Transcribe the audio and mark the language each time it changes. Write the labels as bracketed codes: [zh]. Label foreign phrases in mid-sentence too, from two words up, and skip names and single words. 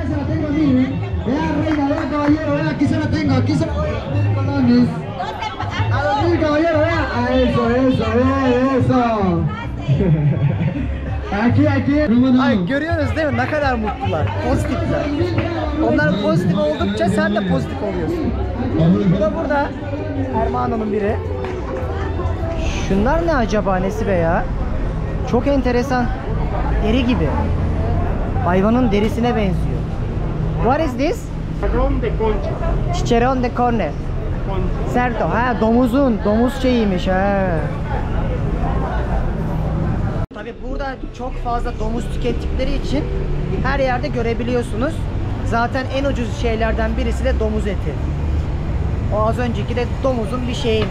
[tr] Ay, görüyorsunuz değil mi ne kadar mutlular, pozitifler. Onlar pozitif oldukça sen de pozitif oluyorsun. Bu da burada Hermano'nun biri. Şunlar ne acaba, nesi be ya? Çok enteresan. Deri gibi. Hayvanın derisine benziyor. [en] What is this? [es] Chicharrón de concha. Chicharrón de carne. Cerdo. Ha, [tr] domuz şeyiymiş ha. Tabi burada çok fazla domuz tükettikleri için her yerde görebiliyorsunuz. Zaten en ucuz şeylerden birisi de domuz eti. O az önceki de domuzun bir şeyiymiş.